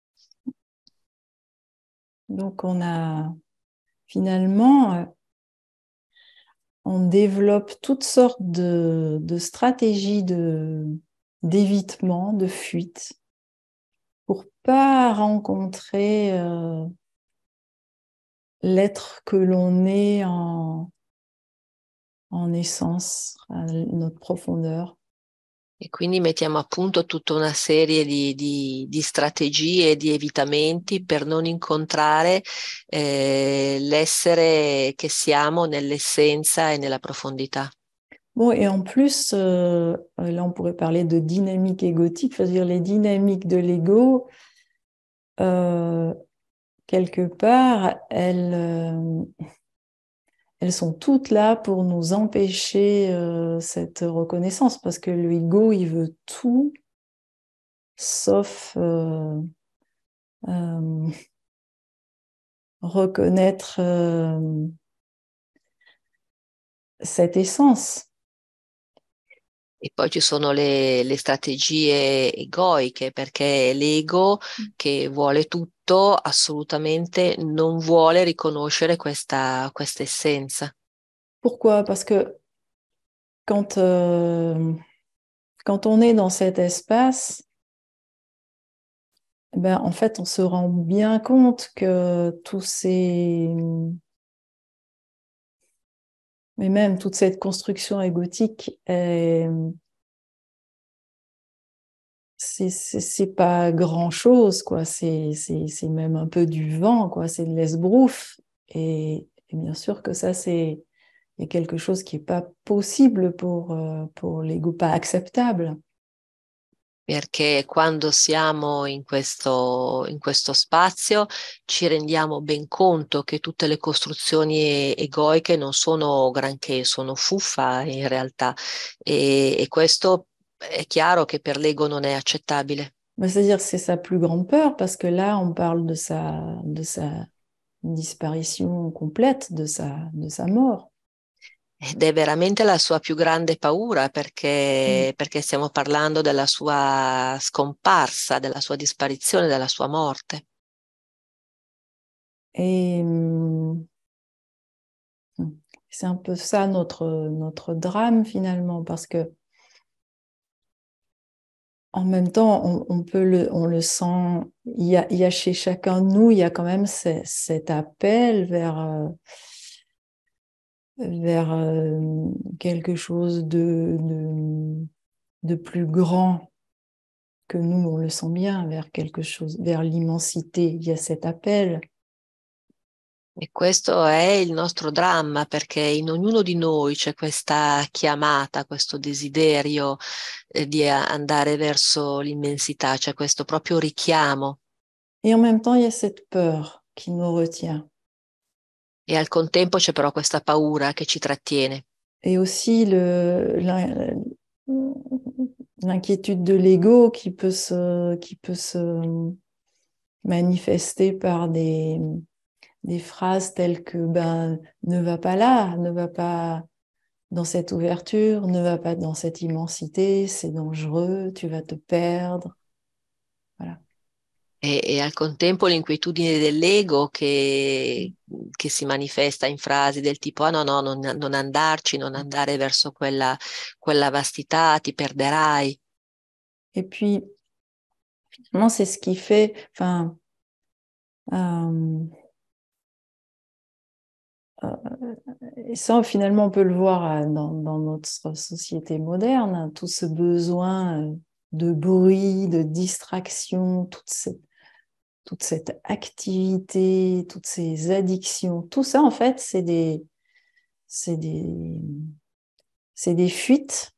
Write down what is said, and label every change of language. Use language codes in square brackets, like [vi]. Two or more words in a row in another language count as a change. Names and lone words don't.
[fr] Donc on a finalement, on développe toutes sortes de stratégies d'évitement, de fuite, pour pas rencontrer l'être que l'on est en essence, à notre profondeur. [it] E quindi mettiamo a punto tutta una serie di strategie e di evitamenti per non incontrare l'essere che siamo nell'essenza e nella profondità. [fr] Bon, et en plus, là, on pourrait parler de dynamique égotique, c'est-à-dire les dynamiques de l'ego, quelque part, elles sont toutes là pour nous empêcher cette reconnaissance, parce que l'ego, il veut tout, sauf reconnaître cette essence. [it] E poi ci sono le strategie egoiche, perché l'ego che vuole tutto assolutamente non vuole riconoscere questa essenza. [fr] Pourquoi? Parce que quand, quand on est dans cet espace, ben, en fait, on se rend bien compte que mais même toute cette construction égotique, c'est pas grand-chose, quoi. C'est même un peu du vent, quoi. C'est de l'esbrouffe. Et bien sûr que ça, c'est quelque chose qui est pas possible pour l'ego, pas acceptable. [it] Perché quando siamo in questo spazio ci rendiamo ben conto che tutte le costruzioni egoiche non sono granché, sono fuffa in realtà e questo è chiaro che per l'ego non è accettabile. [fr] Ben, c'est-à-dire que c'est sa plus grande peur, parce que là, on parle de sa disparition complète, de sa mort. [it] Ed è veramente la sua più grande paura perché stiamo parlando della sua scomparsa, della sua disparizione, della sua morte. [fr] Et c'est un peu ça notre drame finalement, parce que en même temps, on le sent, il y a chez chacun de nous, il y a quand même cet appel vers quelque chose de plus grand que nous, on le sent bien, vers quelque chose, vers l'immensité. Il y a cet appel. [it] E questo è il nostro dramma, perché in ognuno di noi c'è questa chiamata, questo desiderio di andare verso l'immensità, c'è questo proprio richiamo. [fr] Et en même temps, il y a cette peur qui nous retient. [it] E al contempo c'è però questa paura che ci trattiene. [fr] Et aussi l'inquiétude de l'ego qui peut se manifester par des phrases telles que ben, ne va pas là, ne va pas dans cette ouverture, ne va pas dans cette immensité, c'est dangereux, tu vas te perdre. Voilà. [it] E al contempo l'inquietudine dell'ego che si manifesta in frasi del tipo: ah no, no, non andarci, non andare verso quella vastità, ti perderai. [fr] Et puis, finalement, c'est ce qui fait, enfin, et ça, finalement, on peut le voir dans notre société moderne, tout ce besoin de bruit, de distraction, toute cette activité, toutes ces addictions, tout ça, en fait, c'est des fuites.